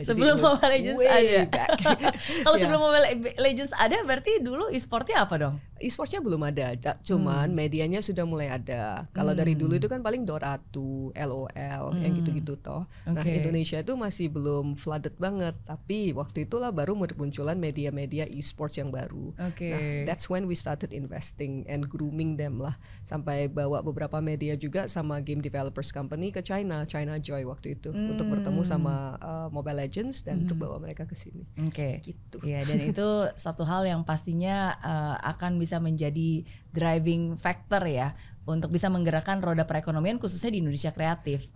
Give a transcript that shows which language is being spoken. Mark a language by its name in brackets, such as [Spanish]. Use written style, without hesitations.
[Indonesian] Sebelum Mobile Legends ada. Kalau sebelum Mobile Legends ada, berarti dulu esportnya apa dong? Esportsnya belum ada, cuman medianya sudah mulai ada. Kalau dari dulu itu kan paling Dota 2, LOL, yang gitu-gitu toh. Nah Indonesia itu masih belum flooded banget, tapi waktu itulah baru munculan media-media esports yang baru. Nah, [English] that's when we started investing and grooming them lah. [Indonesian] Sampai bawa beberapa media juga sama game developers company ke China Joy waktu itu untuk bertemu sama Mobile Legends dan untuk bawa mereka ke sini. Gitu. Iya, dan itu satu hal yang pastinya akan bisa menjadi driving factor ya untuk bisa menggerakkan roda perekonomian khususnya di Indonesia kreatif.